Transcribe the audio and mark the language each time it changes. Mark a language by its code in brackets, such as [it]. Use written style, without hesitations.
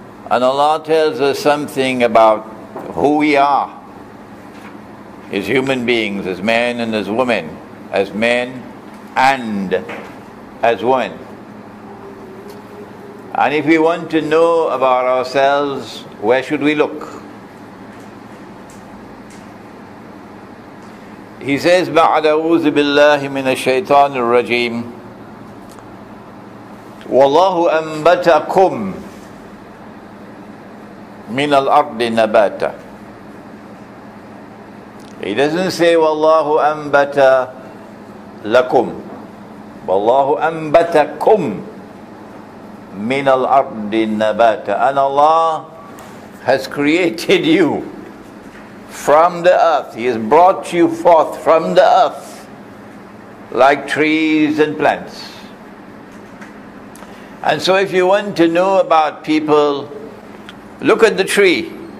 [en] And Allah tells us something about who we are as human beings, as men and as women, as men and as women. And if we want to know about ourselves, where should we look? He says, [ar] بعد أعوذ بالله من الشيطان الرجيم والله أنبتكم من الأرض نباتا. [en] He doesn't say [ar] والله أنبت لكم, والله أنبتكم من الأرض نباتا. [en] And Allah has created you from the earth. He has brought you forth from the earth like trees and plants. And so if you want to know about people, look at the tree.